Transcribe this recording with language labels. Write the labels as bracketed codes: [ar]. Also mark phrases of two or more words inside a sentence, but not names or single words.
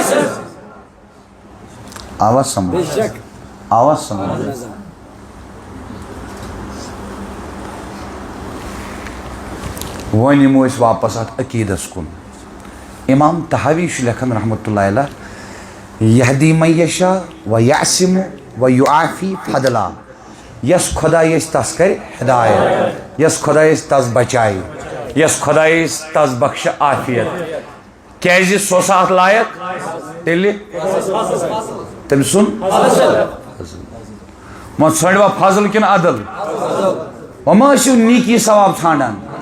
[ks] آواز سمجھ آواز سمجھ وۄنۍ یِمو أسۍ واپس اتھ عقیٖدس کُن امام تحاوی چھُ لیکھان رحمتہ اللہ علیہ [ar] یہدی من یشاء و یعصم و یعافی فضلا [ks] یس خدای تس کر ہدایت یس خدای تس بچائے یس خدای تس بخش عافیت کیازِ سُہ اوس اتھ لایق تیٚلہِ تٔمۍ سُنٛد وۄنۍ ژھٲنٛڈوا فضل کِنہٕ عدل وۄنۍ ما ٲسِو نیٖکی ثواب ژھانڈان